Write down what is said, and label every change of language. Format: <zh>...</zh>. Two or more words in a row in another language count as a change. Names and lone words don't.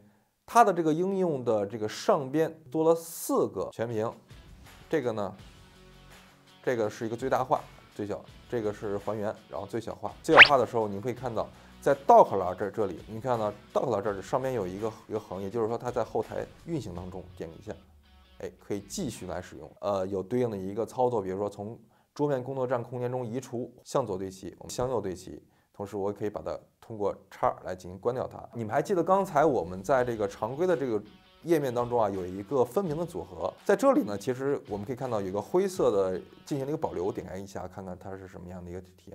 <zh>它的这个应用的这个上边多了4个全屏，这个呢，这个是一个最大化、最小，这个是还原，然后最小化。最小化的时候，你可以看到，在 Dock 栏这里，你看到 Dock 栏这上面有一个横，也就是说它在后台运行当中，点一下，哎，可以继續來使用。有對應的一個操作，比如說從桌面工作站空間中移除，向左對齊，向右對齊。同時，我可以把它通過叉來進行關掉它。你們還記得剛才我們在這個常規的這個頁面當中啊，有一個分屏的組合，在這裡呢，其實我們可以看到有一個灰色的進行了一個保留，點開一下，看看它是什麼樣的一個體驗。</zh>